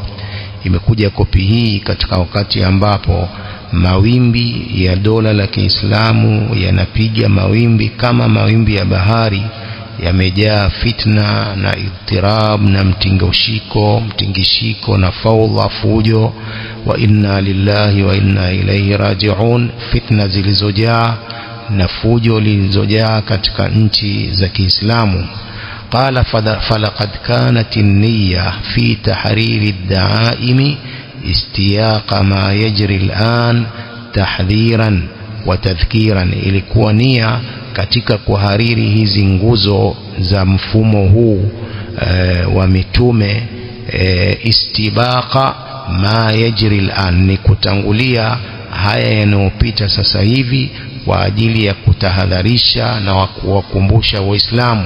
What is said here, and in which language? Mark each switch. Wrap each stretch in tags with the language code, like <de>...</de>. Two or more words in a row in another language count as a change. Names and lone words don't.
<sw>Imekuja kopi hii katika wakati ambapo mawimbi ya dola la Kiislamu yanapiga mawimbi kama mawimbi ya bahari, yamejaa fitna na idtirab na mtingishiko na fawdha, fujo.</sw> <ar>وإنا لله وإنا إليه راجعون,</ar> <sw>fitna zilizojaa na fujo zilizojaa katika nchi za Kiislamu.</sw> <ar>قال: فلقد كانت النية في تحرير الدعائم استياق ما يجري الآن تحذيرا وتذكيرا.</ar> <sw>ilikuwa nia katika kuhariri hizi nguzo za mfumo huu wa mitume,</sw> <ar>استباق ما يجري الآن,</ar> <sw>ni kutangulia haya yanayopita sasa hivi kwa ajili ya kutahadharisha na kuwakumbusha Waislamu.</sw>